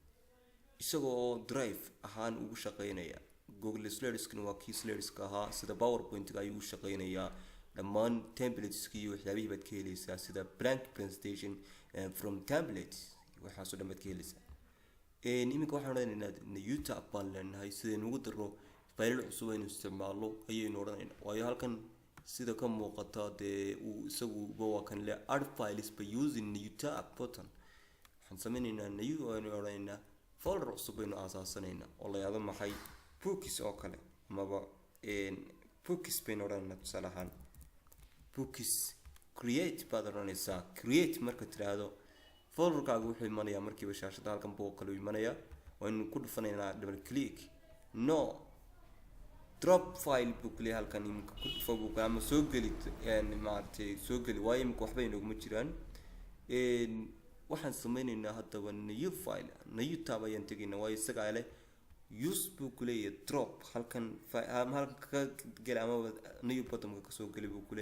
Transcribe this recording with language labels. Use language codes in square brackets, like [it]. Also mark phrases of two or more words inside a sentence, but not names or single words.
[so] isagoo drive ahaan ugu shaqeynaya google slides-kana waa kii slides-ka ahaa sida powerpoint-ga ayuu u shaqeynayaa dhammaan templateski iyo waxyaabihii baad ka helaysaa sida [en] blank presentation from templates [so] waxaasoo dhan baad ka helaysaa iminka waxaan odhanaynaa youtube baan leenahay sidaynu ugu daro faylal cusub aynu isticmaalo ayaynu odhanaynaa waayo halkan sida ka muuqata dee uu isaguba waa kan le [en] add files by using youtube button [so] waxaan sameynaynaa new aynu odhanaynaa folder cusub aynu aasaasanaynaa oo la yidhaahdo maxay books oo kale amaba books baynu odhanaynaa tusaale ahaan [en] books create [so] baad odhanaysaa create marka tiraahdo folderkaaga wuxuu imanayaa markiiba shaashada halkan buu kale imanayaa waynu ku dhufanaynaa [en] double click no drop file [so] buu kale halkan imika ku dhufo buu ama soo geli maartay soo geli waayo imika waxba inaguma jiraan waxaan sameynaynaa haddaba [en] new file new tab [so] ayaan tegaynaa waayo isagaa leh use buu ku leeyahay drop halkan ka geli ama [en] new bottomka [so] kasoo geli buu ku